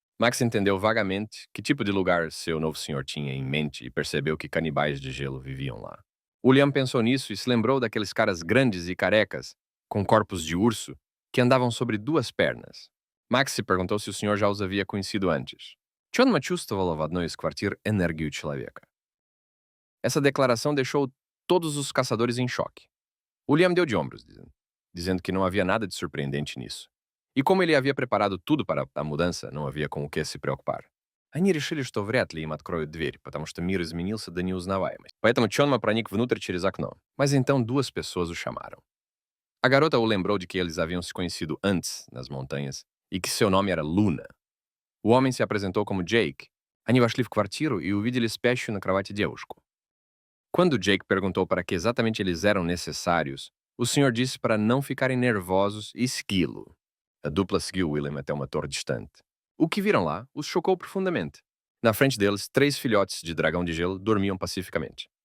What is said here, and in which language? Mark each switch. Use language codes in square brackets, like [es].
[pt] Max entendeu vagamente que tipo de lugar seu novo senhor tinha em mente e percebeu que canibais de gelo viviam lá. William pensou nisso e se lembrou daqueles caras grandes e carecas, com corpos de urso, que andavam sobre 2 pernas. Max se perguntou se o senhor já os havia conhecido antes. [ru] Чёнма чувствовала в одной из квартир энергию человека. [pt] Essa declaração deixou todos os caçadores em choque. William deu de ombros, dizendo que não havia nada de surpreendente nisso. E como ele havia preparado tudo para a mudança, não havia com o que se preocupar. [ru] Они решили, что вряд ли им откроют дверь, потому что мир изменился до неузнаваемости. Поэтому Чонма проник внутрь через окно. [pt] Mas então 2 pessoas o chamaram. A garota o lembrou de que eles haviam se conhecido antes, nas montanhas, e que seu nome era Luna. O homem se apresentou como Jake. [ru] Они вошли в квартиру и увидели спящую на кровати девушку. [pt] Quando Jake perguntou para que exatamente eles eram necessários, o senhor disse para não ficarem nervosos e segui-lo. A dupla seguiu William até uma torre distante. O que viram lá os chocou profundamente. Na frente deles, 3 filhotes de dragão de gelo dormiam pacificamente.